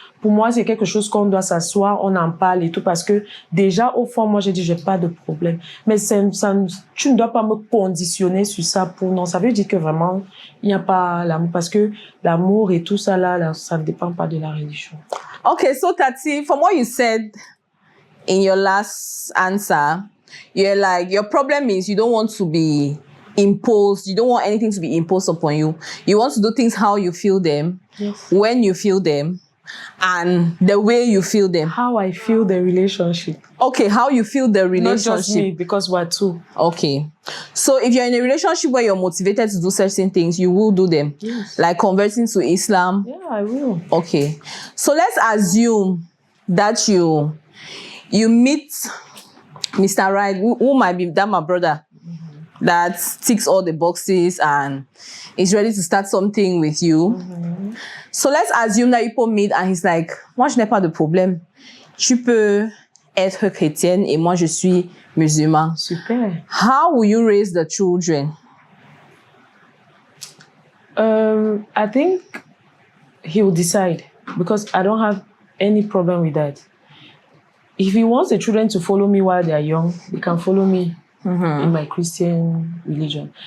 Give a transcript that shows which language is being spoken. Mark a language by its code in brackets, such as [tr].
[fr] Pour moi, c'est quelque chose qu'on doit s'asseoir, on en parle et tout, parce que déjà, au fond, moi, j'ai dit, j'ai pas de problème. Mais tu ne dois pas me conditionner sur ça pour, non, ça veut dire que vraiment, il n'y a pas l'amour, parce que l'amour et tout ça là, ça ne dépend pas de la religion. [en] Okay, so Tati, from what you said in your last answer, you're like, your problem is you don't want to be imposed, you don't want anything to be imposed upon you. You want to do things how you feel them, when you feel them, and the way you feel them. How I feel the relationship. Okay, how you feel the relationship. Not just me, because we're two. Okay. So if you're in a relationship where you're motivated to do certain things, you will do them. Yes. Like converting to Islam. Yeah, I will. Okay. So let's assume that you meet Mr. Right, who might be that my brother, that ticks all the boxes and is ready to start something with you. So let's assume that you meet and he's like, [fr] moi je n'ai pas de problème. Tu peux être chrétienne et moi je suis musulman. Super. [en] How will you raise the children? I think he will decide because I don't have any problem with that. If he wants the children to follow me while they are young, they can follow me in my Christian religion.